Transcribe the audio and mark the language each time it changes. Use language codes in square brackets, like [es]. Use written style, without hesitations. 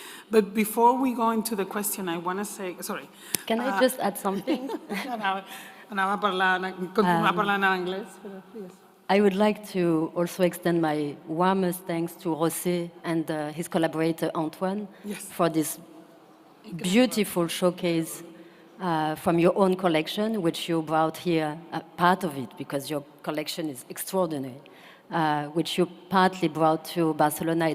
[en] But before we go into the question, I want to say, sorry. Can I just add something? [ca] Anava continuar parlant en anglès, però yes. [en] I would like to also extend my warmest thanks to José and his collaborator Antoine for this beautiful showcase from your own collection, which you brought here, part of it, because your collection is extraordinary, which you partly brought to Barcelona.